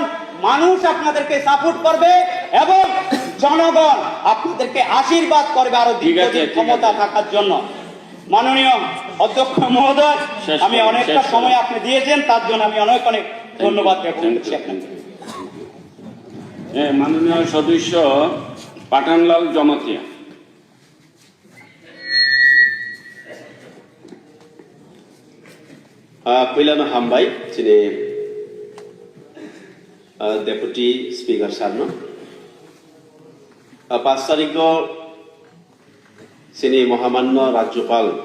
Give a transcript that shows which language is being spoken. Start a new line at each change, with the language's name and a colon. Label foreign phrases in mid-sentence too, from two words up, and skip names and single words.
Bangla: মানুষ আপনাদেরকে সাপোর্ট করবে এবং জনগণ আপনাদেরকে আশীর্বাদ করবে আরো দীর্ঘদিন ক্ষমতা থাকার জন্য। মাননীয় অধ্যক্ষ মহোদয়, আমি অনেকটা সময় আপনি দিয়েছেন, তার জন্য আমি অনেক অনেক ধন্যবাদ জ্ঞাপন করছি আপনাকে। মাননীয় সদস্য পাঠানলাল জমাতিয়া।
Kok Borok: पहिलानो हामबाय दिनै
English: deputy speaker
Kok Borok: सारनो 5 तारिखआव जोंनि महामान्य राज्यपाल